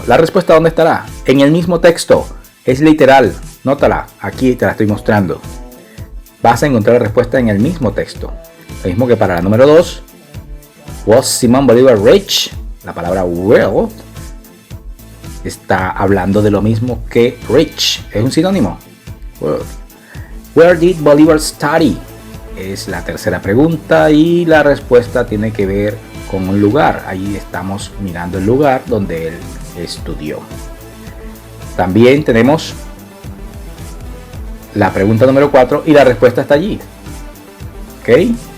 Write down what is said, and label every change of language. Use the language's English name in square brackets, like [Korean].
[Spanish] La respuesta, ¿dónde estará? En el mismo texto. Es literal. Nótala. Aquí te la estoy mostrando. vas a encontrar la respuesta en el mismo texto. Lo mismo que para la número 2. [English] Was Simón Bolívar rich? [Spanish] La palabra wealth está hablando de lo mismo que rich. Es un sinónimo. Wealth. [English] Where did Bolívar study? [Spanish] Es la tercera pregunta y la respuesta tiene que ver con un lugar. Ahí estamos mirando el lugar donde él estudió. También tenemos la pregunta número 4 y la respuesta está allí. ¿Ok?